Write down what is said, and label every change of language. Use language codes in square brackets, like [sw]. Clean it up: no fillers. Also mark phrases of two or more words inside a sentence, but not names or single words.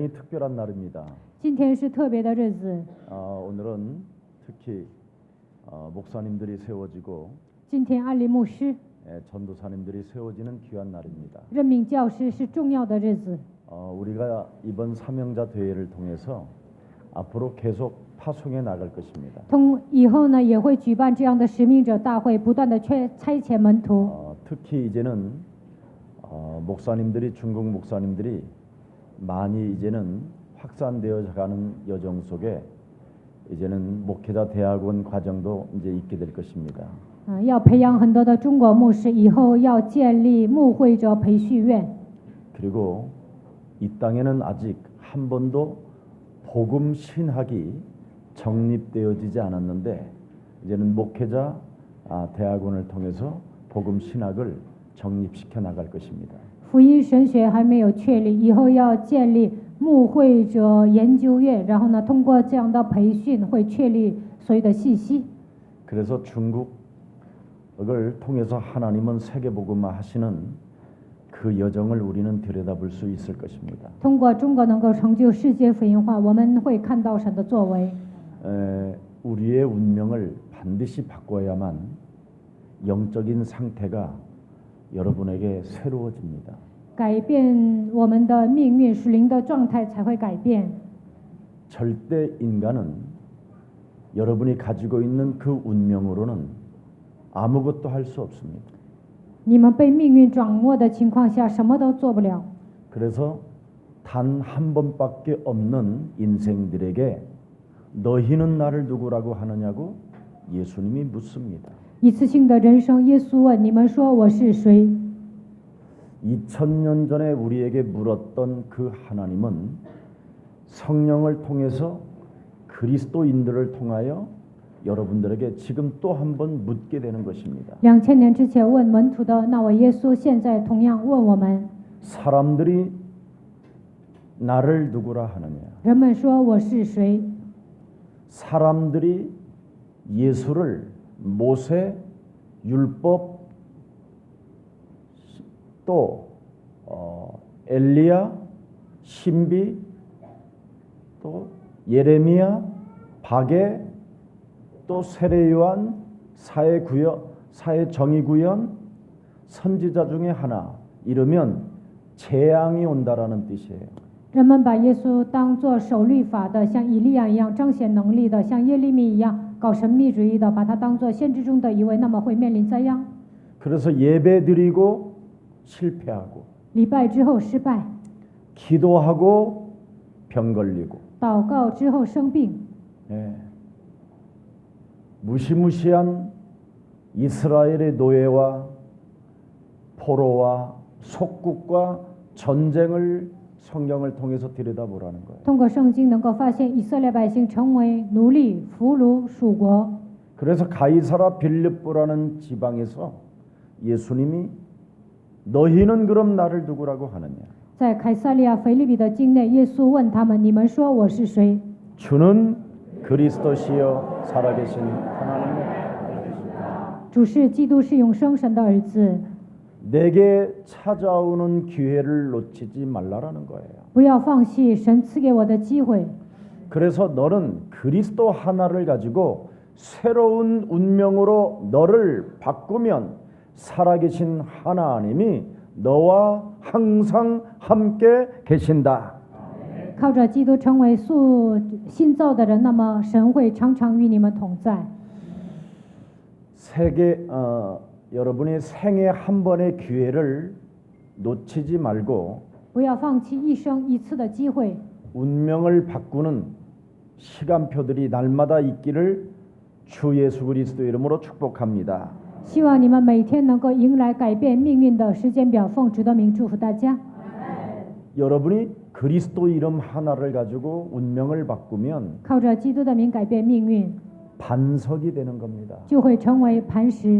[ko] 특별한 날입니다. [zh] 今天是特别的日子， [ko] 오늘은 특히 목사님들이 세워지고 [zh] 今天安利牧师 [ko] 전도사님들이 세워지는 귀한 날입니다. [zh] 任命教师是重要的日子。 [ko] 우리가 이번 사명자 대회를 통해서 앞으로 계속 파송해 나갈 것입니다. [zh] 以后呢，也会举办这样的使命者大会，不断的差遣门徒。 [ko] 특히 이제는 목사님들이 중국 목사님들이 많이 이제는 확산되어 가는 여정 속에 이제는 목회자 대학원 과정도 이제 있게 될 것입니다. [zh] 要培养很多的中国牧师，以后要建立牧会者培训院。 [ko] 그리고 이 땅에는 아직 한 번도 복음 신학이 정립되어지지 않았는데 이제는 목회자 대학원을 통해서 복음 신학을 정립시켜 나갈 것입니다. [zh] 福音神学还没有确立，以后要建立牧会者研究院，然后呢，通过这样的培训会确立所有的信息。 [ko] 그래서 중국을 통해서 하나님은 세계복음화 하시는 그 여정을 우리는 들여다볼 수 있을 것입니다. [zh] 通过中国能够成就世界福音化，我们会看到神的作为。 [ko] 우리의 운명을 반드시 바꿔야만 영적인 상태가 여러분에게 새로워집니다. [zh] 改变我们的命运，属灵的状态才会改变。 [ko] 절대 인간은 여러분이 가지고 있는 그 운명으로는 아무것도 할 수 없습니다. [zh] 你们被命运掌握的情况下，什么都做不了。 [ko] 그래서 단 한 번밖에 없는 인생들에게 너희는 나를 누구라고 하느냐고 예수님이 묻습니다. [zh] 一次性的人生，耶稣问你们说我是谁？ [ko] 2000년 전에 우리에게 물었던 그 하나님은 성령을 통해서 그리스도인들을 통하여 여러분들에게 지금 또 한 번 묻게 되는 것입니다. [zh] 2000 年之前问门徒的那位耶稣，现在同样问我们。 [ko] 사람들이 나를 누구라 하느냐? [zh] 人们说我是谁？ [ko] 사람들이 예수를 모세, 율법, 또 엘리야, 신비, 또 예레미야, 바게, 또 세례요한, 사회정의구현, 선지자 중에 하나 이러면 재앙이 온다라는 뜻이에요. [zh] 人们把耶稣当作守律法的，像以利亚一样彰显能力的，像耶利米一样搞神秘主义的，把他当作先知中的一位，那么会面临灾殃。 [ko] 그래서 예배드리고 실패하고 [zh] 礼拜之后失败， [ko] 기도하고 병 걸리고 [zh] 祷告之后生病， [ko] 무시무시한 이스라엘의 노예와 포로와 속국과 전쟁을 성경을 통해서 들여다보라는 거예요. [zh] 通过圣经能够发现以色列百姓成为奴隶、俘虏、属国。 [ko] 그래서 가이사라 빌립보라는 지방에서 예수님이 너희는 그럼 나를 누구라고 하느냐? [zh] 在凯撒利亚腓立比的境内，耶稣问他们：“你们说我是谁？” [ko] 주는 그리스도시여 살아계신 하나님의 아들이시다. [zh] 主是基督，是永生神的儿子。 [ko] 내게 찾아오는 기회를 놓치지 말라라는 거예요. [zh] 不要放弃神赐给我的机会。 [ko] 그래서 너는 그리스도 하나를 가지고 새로운 운명으로 너를 바꾸면 살아계신 하나님이 너와 항상 함께 계신다. [zh] 靠着基督成为新造的人，那么神会常常与你们同在。 [ko] 여러분이 생애 한 번의 기회를 놓치지 말고 [zh] 不要放弃一生一次的机会。 [ko] 운명을 바꾸는 시간표들이 날마다 있기를 주 예수 그리스도 이름으로 축복합니다. [zh] 希望你们每天能够迎来改变命运的时间表，奉主的名祝福大家。 [ko] 여러분이 그리스도 이름 하나를 가지고 운명을 바꾸면 [zh] 靠着基督的名改变命运， [ko] 반석이 되는 겁니다. [zh] 就会成为磐石。